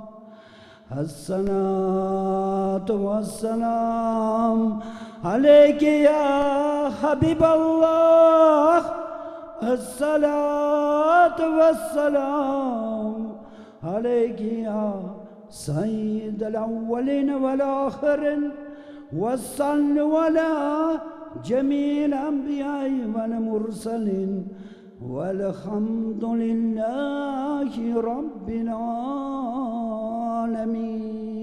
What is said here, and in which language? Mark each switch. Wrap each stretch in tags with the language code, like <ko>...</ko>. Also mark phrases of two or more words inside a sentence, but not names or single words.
<ar>الصلاة والسلام عليك يا حبيب الله. الصلاة والسلام عليك يا سيد الأولين والآخرين. وصل على جميع الأنبياء والمرسلين والحمد لله رب العالمين.</ar>